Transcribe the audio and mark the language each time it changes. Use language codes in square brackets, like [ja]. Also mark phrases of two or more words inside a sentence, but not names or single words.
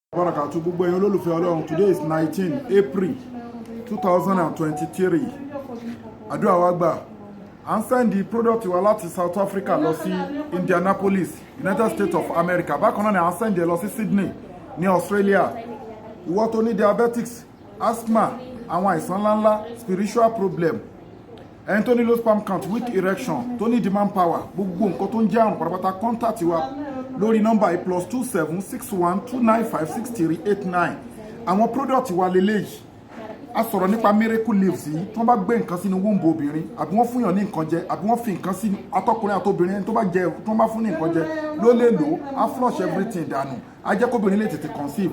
[yo] Barakatu gbogbo ẹ̀yin olólùfẹ́ Ọlọ́run. [en] Today is 19 April 2023. [yo] Àdúrà wa gbà. À ń send product wa láti South Africa lọ sí Indianapolis, United States of America. Bákan náà ni à ń send lọ sí Sydney ní Australia. Ìwọ tó ní [en] diabetics, asthma, [yo] àwọn àìsàn ńláńlá, [en] spiritual problem, [yo] ẹni tó ní [en] low sperm count, weak erection, [yo] tó ní [en] demand power, [yo] gbogbo nǹkan tó ń jẹ́ àrùn pátápátá contact wa lórí nọ́mbà +2761295638 àwọn product wa leléyìí. A sọ̀rọ̀ nípa [en] miracle leaves [yo] yìí tí wọ́n bá gbé nǹkan sínú womb obìnrin àbí wọ́n fún yàn ní nǹkan jẹ àbí wọ́n fi nǹkan sí atọ́kùnrin àtobìnrin ẹni tó bá jẹ tí wọ́n bá fún ní nǹkan jẹ ló lè lò á [en] flush everything [yo] dànù á jẹ́ kóbìnrin lè tètè conceive.